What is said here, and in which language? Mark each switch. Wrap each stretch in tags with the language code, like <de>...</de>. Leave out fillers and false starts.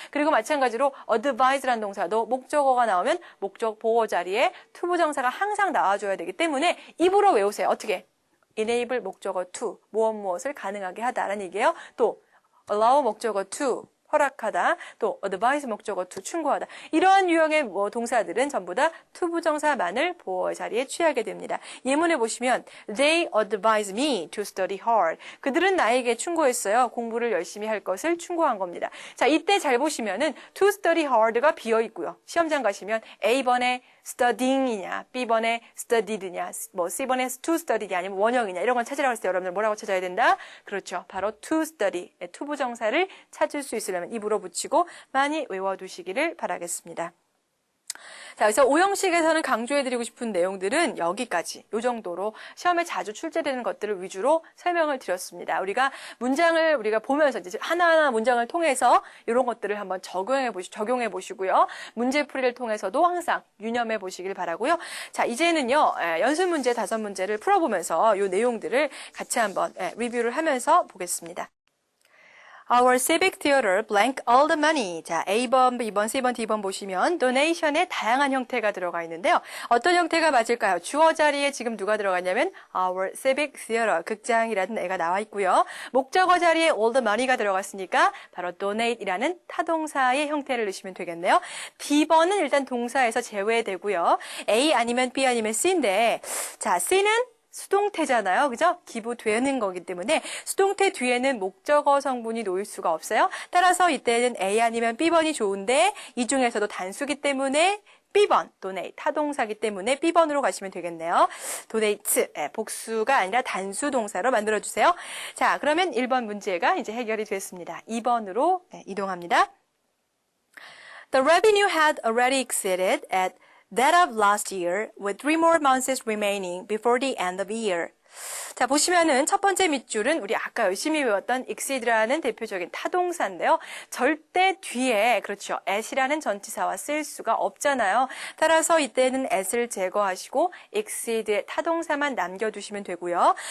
<ko>그리고 마찬가지로 advise라는 동사도 목적어가 나오면 목적 보어 자리에 투부정사가 항상 나와줘야 되기 때문에 입으로 외우세요. 어떻게? enable 목적어 to, 무엇을 가능하게 하다라는 얘기예요. 또 allow 목적어 to, 허락하다, 또 advise 목적어 to, 충고하다. 이러한 유형의 동사들은 전부 다 투부정사만을 보어 자리에 취하게 됩니다.</ko> <en>예문에 보시면 They advise me to study hard.</en> <ko>그들은 나에게 충고했어요. 공부를 열심히 할 것을 충고한 겁니다. 자, 이때 잘 보시면은 to study hard가 비어 있고요. 시험장 가시면 A번에 studying이냐, B번에 studied냐, C번에 to study냐, 아니면 원형이냐 이런 건 찾으라고 했을 때 여러분들 뭐라고 찾아야 된다? 그렇죠. 바로 to study, 투부정사를 찾을 수 있으려면 입으로 붙이고 많이 외워두시기를 바라겠습니다. 자, 그래서 오형식에서는 강조해드리고 싶은 내용들은 여기까지, 이 정도로 시험에 자주 출제되는 것들을 위주로 설명을 드렸습니다. 우리가 문장을 보면서 이제 하나하나 문장을 통해서 이런 것들을 한번 적용해 보시고요. 문제풀이를 통해서도 항상 유념해 보시길 바라고요. 자, 이제는요, 연습 문제 5문제를 풀어보면서 이 내용들을 같이 한번 리뷰를 하면서 보겠습니다.</ko> <en>Our civic theater blank all the money.</en> <ko>자, A번, B번, C번, D번 보시면 donation의 다양한 형태가 들어가 있는데요. 어떤 형태가 맞을까요? 주어 자리에 지금 누가 들어갔냐면 our civic theater, 극장이라는 애가 나와 있고요. 목적어 자리에 all the money가 들어갔으니까 바로 donate이라는 타동사의 형태를 넣으시면 되겠네요. D번은 일단 동사에서 제외되고요. A 아니면 B 아니면 C인데, 자, C는 수동태잖아요. 그죠? 기부되는 거기 때문에 수동태 뒤에는 목적어 성분이 놓일 수가 없어요. 따라서 이때는 A 아니면 B번이 좋은데 이 중에서도 단수기 때문에 B번, donate, 타동사기 때문에 B번으로 가시면 되겠네요. donate, 복수가 아니라 단수 동사로 만들어주세요. 자, 그러면 1번 문제가 이제 해결이 됐습니다. 2번으로 이동합니다.</ko> <en>The revenue had already exceeded at that of last year, with 3 more months remaining before the end of the year.</en> <ko>자, 보시면은 첫 번째 밑줄은 우리 아까 열심히 외웠던 exceed라는 대표적인 타동사인데요. 절대 뒤에, 그렇죠, at이라는 전치사와 쓸 수가 없잖아요. 따라서 이때는 at을 제거하시고 exceed의 타동사만 남겨두시면 되고요.</ko>